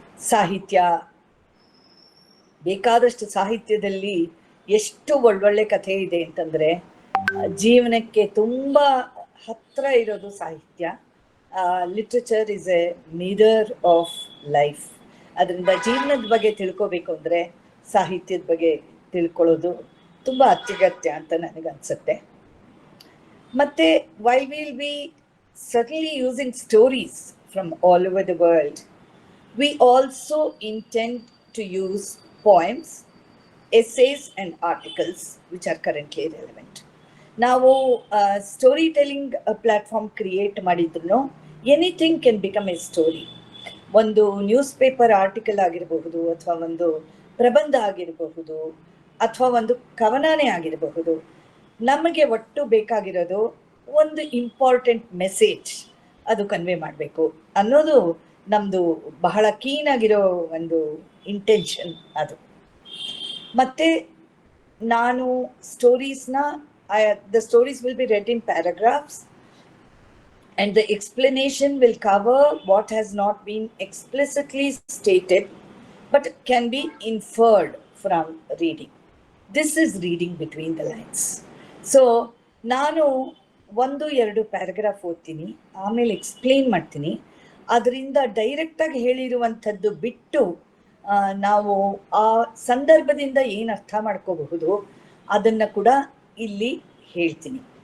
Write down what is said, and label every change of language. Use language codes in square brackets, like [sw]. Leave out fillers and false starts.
[kn] ಸಾಹಿತ್ಯ, ಬೇಕಾದಷ್ಟು ಸಾಹಿತ್ಯದಲ್ಲಿ ಎಷ್ಟು ಒಳ್ಳೊಳ್ಳೆ ಕಥೆ ಇದೆ ಅಂತಂದರೆ ಜೀವನಕ್ಕೆ ತುಂಬ ಹತ್ತಿರ ಇರೋದು ಸಾಹಿತ್ಯ. [en] Literature is a mirror of life. [kn] ಅದರಿಂದ ಜೀವನದ ಬಗ್ಗೆ ತಿಳ್ಕೋಬೇಕು ಅಂದರೆ ಸಾಹಿತ್ಯದ ಬಗ್ಗೆ ತಿಳ್ಕೊಳ್ಳೋದು ತುಂಬ ಅತ್ಯಗತ್ಯ ಅಂತ ನನಗನ್ಸುತ್ತೆ. [en] ಮತ್ತು while we'll be certainly using stories from all over the world, we also intend to use poems, essays and articles which are currently relevant. [kn] ನಾವು ಸ್ಟೋರಿ ಟೆಲ್ಲಿಂಗ್ ಪ್ಲ್ಯಾಟ್ಫಾರ್ಮ್ ಕ್ರಿಯೇಟ್ ಮಾಡಿದ್ರು [en] Anything can become a story. [kn] ಒಂದು news paper article ಆಗಿರಬಹುದು, ಅಥವಾ ಒಂದು ಪ್ರಬಂಧ ಆಗಿರಬಹುದು, ಅಥವಾ ಒಂದು ಕವನನೇ ಆಗಿರಬಹುದು. ನಮಗೆ ಒಟ್ಟು ಬೇಕಾಗಿರೋದು ಒಂದು ಇಂಪಾರ್ಟೆಂಟ್ ಮೆಸೇಜ್ ಅದು ಕನ್ವೆ ಮಾಡಬೇಕು ಅನ್ನೋದು ನಮ್ಮದು ಬಹಳ ಕೀನಾಗಿರೋ ಒಂದು ಇಂಟೆನ್ಷನ್ ಅದು. ಮತ್ತು ನಾನು ಸ್ಟೋರೀಸ್ನ [en] the stories will be read in paragraphs, and the explanation will cover what has not been explicitly stated but can be inferred from reading. This is reading between the lines. [kn] So ನಾನು 1-2 paragraph ಓದ್ತೀನಿ, ಆಮೇಲೆ explain ಮಾಡ್ತೀನಿ. ಅದರಿಂದ ಡೈರೆಕ್ಟಾಗಿ ಹೇಳಿರುವಂಥದ್ದು ಬಿಟ್ಟು ನಾವು ಆ ಸಂದರ್ಭದಿಂದ ಏನು ಅರ್ಥ ಮಾಡ್ಕೋಬಹುದು ಅದನ್ನು ಕೂಡ ಇಲ್ಲಿ ಹೇಳ್ತೀನಿ.